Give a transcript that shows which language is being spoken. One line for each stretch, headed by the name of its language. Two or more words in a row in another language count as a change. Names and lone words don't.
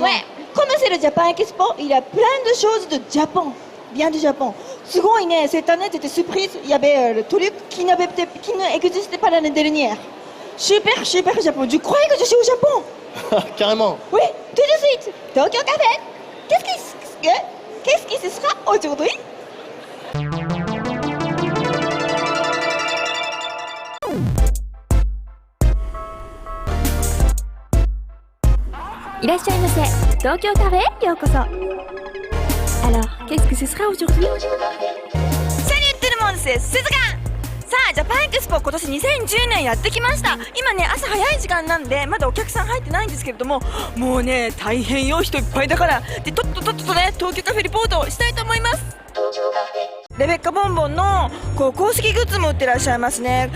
French: Ouais, comme c'est le Japan Expo, il y a plein de choses de Japon, bien du Japon. Cette année c'était surprise, il y avait le truc qui n'existait pas l'année dernière. Super, super Japon, je croyais que je suis au Japon. Carrément. Oui, tout de suite, Tokyo Café. Qu'est-ce qui se sera aujourd'hui?
Japanese: いらっしゃいませ。東京カフェへようこそ。
French: Alors, qu'est-ce que ce sera aujourd'hui? Salut tout le monde, c'est Suzuka!
Japanese: さあ、ジャパンエクスポ今年2010年やってきました。今ね、朝早い時間なんでまだお客さん入ってないんですけれども、もうね、大変よ、人いっぱいだから。で、とっとね、東京カフェリポートをしたいと思います。レベッカボンボンの公式グッズも売ってらっしゃいますね。